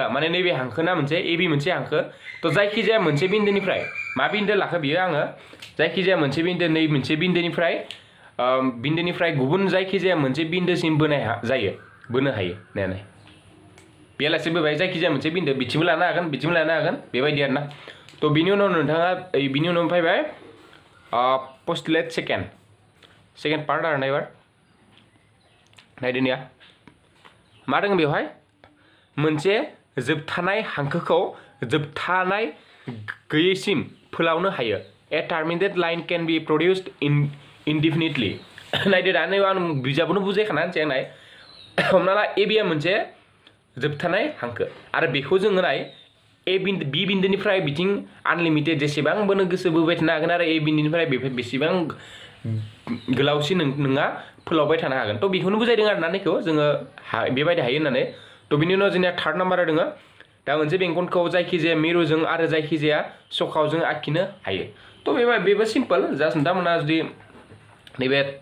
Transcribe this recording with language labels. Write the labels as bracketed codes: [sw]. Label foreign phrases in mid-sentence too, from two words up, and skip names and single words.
[brx] माने नैबे हांखोना मोनसे ए बी मोनसे हांखो तो जायखि जाया मोनसे बिन्दोनिफ्राय मा बिन्दो लाखो बियो आङो जायखि जाया मोनसे बिन्दो नै मोनसे बिन्दोनिफ्राय गुबुन जायखि जाया मोनसे बिन्दोसिम बोनो हायो नाय बेलासे बोबाय जायखि जाया मोनसे बिन्दो बिथिंबो लानो हागोन बेबायदि आरो ना तो बिनि उनाव नोंथाङा बिनि उनाव फैबाय [en] postulate second part [brx] आरो नायबार नायदोनिया मा दङ बेवहाय मोनसे जोबथानाय हांखोखौ जोबथानाय गैयैसिम फोलावनो हायो [en] a terminated line can be produced indefinitely [brx] नायदो दा नै आं बिजाबखौनो बुजायखाना होनसै आं नाय हमना ला ए बिया मोनसे जोबथानाय हांखो आरो बेखौ जोङो नाय ए बिन्दो बी बिन्दोनिफ्राय बिथिं आनलिमिटेड जेसेबांबोनो गोसो बोबाय थानो हागोन आरो ए बिन्दोनिफ्राय बेसेबां गोलावसिन नोंहा फोलावबाय थानो हागोन तो बेखौनो बुजायदों आरो ना नैखौ जोङो बेबायदि हायो होननानै तो बिनि उनाव जोंनिया थार्ड नाम्बारा दङ दा मोनसे बेंखनखौ जायखिजाया मिरुजों आरो जायखिजाया सखावजों आखिनो हायो तो बेबो [en] simple just [brx] नोंथांमोना जुदि नैबे